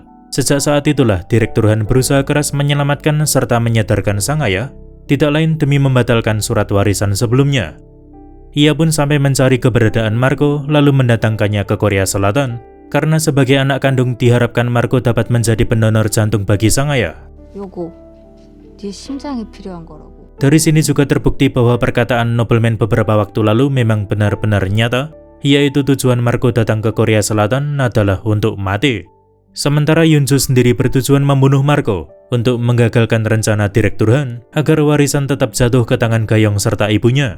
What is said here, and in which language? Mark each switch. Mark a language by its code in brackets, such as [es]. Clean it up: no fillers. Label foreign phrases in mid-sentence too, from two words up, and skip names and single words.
[id] Sejak saat itulah Direktur Han berusaha keras menyelamatkan serta menyadarkan sang ayah, tidak lain demi membatalkan surat warisan sebelumnya. Ia pun sampai mencari keberadaan Marco lalu mendatangkannya ke Korea Selatan, karena sebagai anak kandung diharapkan Marco dapat menjadi pendonor jantung bagi sang ayah. [ko] 요거 네 심장이 필요한 거라고. [id] Dari sini juga terbukti bahwa perkataan nobleman beberapa waktu lalu memang benar-benar nyata, yaitu tujuan Marco datang ke Korea Selatan adalah untuk mati. Sementara Yunju sendiri bertujuan membunuh Marco untuk menggagalkan rencana Direktur Han agar warisan tetap jatuh ke tangan Gayong serta ibunya.